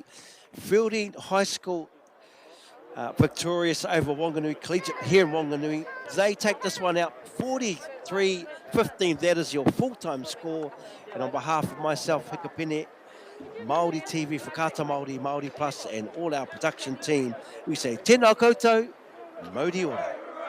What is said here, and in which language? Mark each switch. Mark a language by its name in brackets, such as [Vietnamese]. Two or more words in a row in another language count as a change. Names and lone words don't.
[English] Feilding High School victorious over Whanganui Collegiate here in Whanganui. They take this one out 43 15, that is your full-time score. And on behalf of myself, Hikapene, Māori TV, Whakata Māori, Māori Plus, and all our production team, we say [Māori] tēnā koutou, Mōri ora.